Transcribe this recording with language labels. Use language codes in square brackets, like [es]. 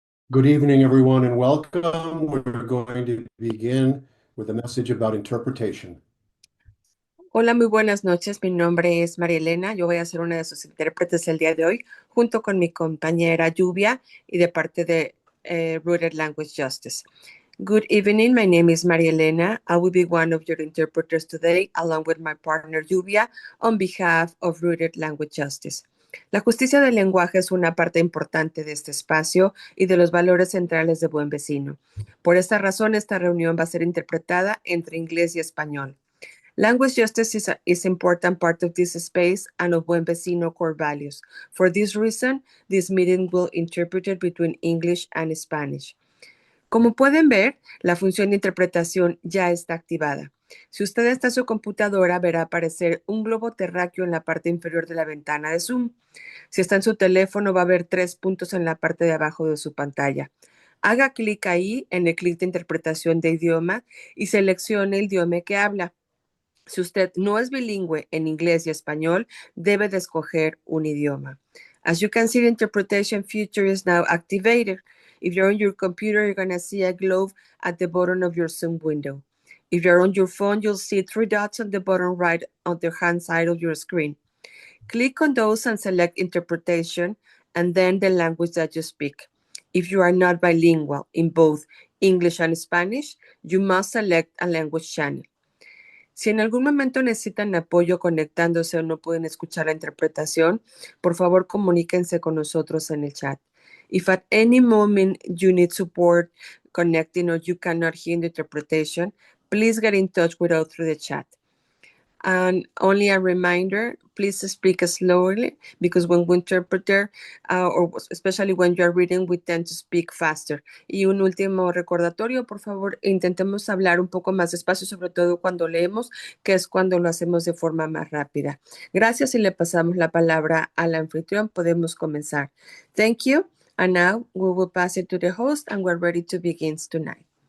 [en] Good evening, everyone, and welcome. We're going to begin with a message about interpretation. [es] Hola, muy buenas noches. Mi nombre es María Elena. Yo voy a ser una de sus intérpretes el día de hoy, junto con mi compañera Lluvia y de parte de Rooted Language Justice. [en] Good evening. My name is María Elena. I will be one of your interpreters today, along with my partner Lluvia, on behalf of Rooted Language Justice. [es] La justicia del lenguaje es una parte importante de este espacio y de los valores centrales de Buen Vecino. Por esta razón, esta reunión va a ser interpretada entre inglés y español. [en] Language justice is an important part of this space and of Buen Vecino core values. For this reason, this meeting will interpret it between English and Spanish. [es] Como pueden ver, la función de interpretación ya está activada. Si usted está en su computadora, verá aparecer un globo terráqueo en la parte inferior de la ventana de Zoom. Si está en su teléfono, va a ver 3 puntos en la parte de abajo de su pantalla. Haga clic ahí en el clic de interpretación de idioma y seleccione el idioma que habla. Si usted no es bilingüe en inglés y español, debe de escoger un idioma. [en] As you can see, the interpretation feature is now activated. If you're on your computer, you're going to see a globe at the bottom of your Zoom window. If you're on your phone, you'll see 3 dots on the bottom right on the hand side of your screen. Click on those and select interpretation and then the language that you speak. If you are not bilingual in both English and Spanish, you must select a language channel. [es] Si en algún momento necesitan apoyo conectándose o no pueden escuchar la interpretación, por favor comuníquense con nosotros en el chat. [en] If at any moment you need support connecting or you cannot hear the interpretation, please get in touch with us through the chat. And only a reminder, please speak slowly because when we interpret, or especially when you're reading, we tend to speak faster. [es] Y un último recordatorio, por favor, intentemos hablar un poco más despacio, sobre todo cuando leemos, que es cuando lo hacemos de forma más rápida. Gracias y le pasamos la palabra al anfitrión. Podemos comenzar. [en] Thank you. And now we will pass it to the host and we're ready to begin tonight.